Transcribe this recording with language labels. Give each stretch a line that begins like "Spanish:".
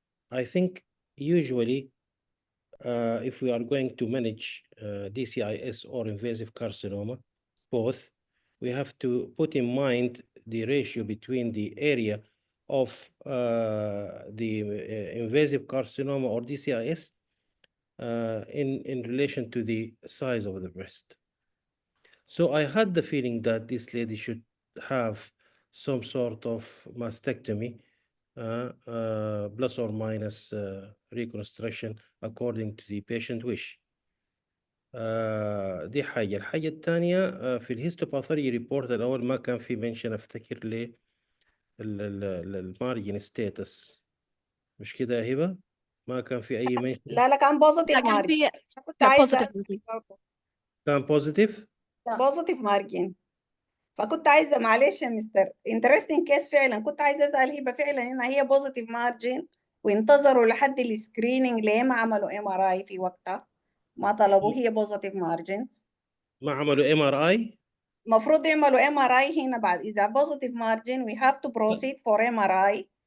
English: I think usually if we are going to manage DCIS or invasive carcinoma, both, we have to put in mind the ratio between the area of the invasive carcinoma or DCIS in relation to the size of the breast. So I had the feeling that this lady should have some sort of mastectomy plus or minus reconstruction according to the patient wish.
Arabic: دي حاجة. الحاجة الثانية في الهيستوباثولوجي ريبورت الأول ما كان في منشن أفتكر ليه المارجن ستاتس، مش كده يا هبة؟ ما كان في أي منشن. لا كان بوزيتيف مارجن. كنت عايزة كان بوزيتيف؟ بوزيتيف مارجن. فكنت عايزة معلش يا مستر انترستنج كيس فعلا، كنت عايزة أسأل هبة فعلا إن هي بوزيتيف مارجن وانتظروا لحد السكريننج ليه ما عملوا MRI في وقتها، ما طلبوا هي بوزيتيف مارجن. ما عملوا MRI؟ المفروض يعملوا MRI هنا بعد إذا بوزيتيف مارجن
English: we have to proceed for MRI.